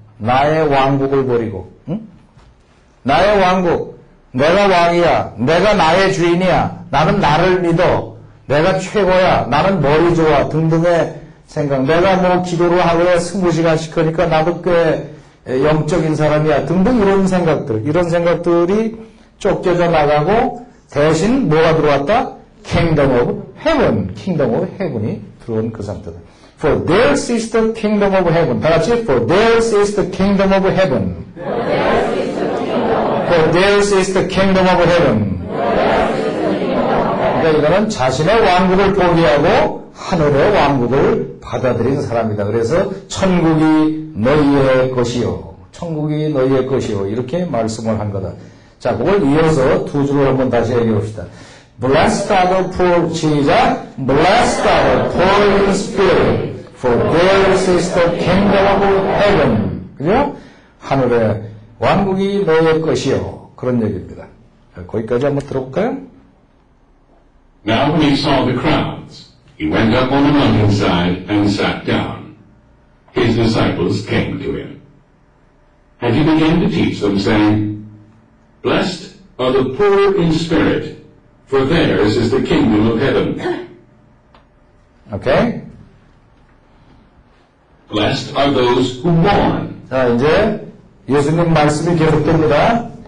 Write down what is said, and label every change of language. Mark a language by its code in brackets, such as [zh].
[ko] 나의 왕국을 버리고 나의 왕국, 내가 왕이야, 내가 나의 주인이야, 나는 나를 믿어, 내가 최고야, 나는 머리 좋아 등등의 생각, 내가 뭐 기도를 하루에 20시간씩 하니까 나도 꽤 영적인 사람이야 등등 이런 생각들이 쫓겨져 나가고 대신 뭐가 들어왔다? [en] Kingdom of Heaven [ko] 이 들어온 그 상태다. [en] For theirs is the kingdom of heaven. [ko] 다 같이 [en] For theirs is the kingdom of heaven. For theirs is the kingdom of heaven. [ko] 그러니까 이거는 자신의 왕국을 포기하고 하늘의 왕국을 받아들인 사람이다. 그래서 천국이 너희의 것이요. 천국이 너희의 것이요. 이렇게 말씀을 한 거다. 자, 그걸 이어서 두 줄을 한번 다시 얘기해 봅시다. [en] Blessed are the poor, [ko] 시작. [en] Blessed are the poor in spirit, for theirs is the kingdom of heaven. [ko] 그죠? 하늘의 왕국이 너희의 것이요. 그런 얘기입니다. 자, 거기까지 한번 들어볼까요? [en] Now when he saw the crowds, he went up on a mountainside and sat down. His disciples came to him. And he began to teach them, saying, Blessed are the poor in spirit, for theirs is the kingdom of heaven. [ko] 오케이? [en] Blessed are those who mourn. [ko] 자, 이제 예수님 말씀이 계속됩니다.